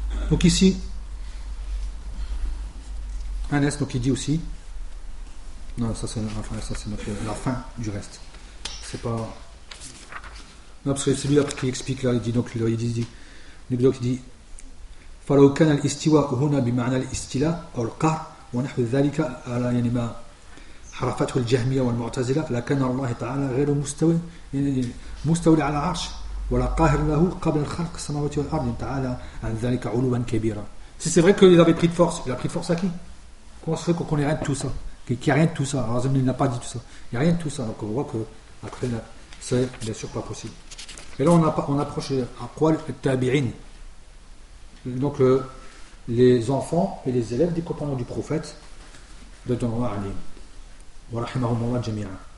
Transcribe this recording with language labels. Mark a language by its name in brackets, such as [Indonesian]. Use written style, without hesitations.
[French] Donc ici, Anas, donc il dit aussi. Non, ça c'est la fin du reste. C'est pas. Non, parce que c'est lui après qui explique, là, il dit. Donc il dit [Arabic] فلو كان الاستواء هنا بمعنى الاستيلاء او القهر ونحو ذلك على يعني ما حرفته الجهميه والمعتزله لكن الله تعالى غير مستوي يعني مستوي على العرش ولا قاهر له قبل خلق السماوات والارض تعالى عن ذلك علوا كبيرا. [French] C'est vrai qu'il avait pris de force. Il a pris de force à qui? Comment se fait qu'on ait rien de tout ça? Qu'il y a rien de tout ça? Alors il n'a pas dit tout ça. Il y a rien de tout ça. Donc on voit que après là, c'est bien sûr pas possible. Et là, on approche à quoi le tabi'in. Donc, les enfants et les élèves des compagnons du prophète, de Donoua Ali, wa rahimahum Allah jami'a.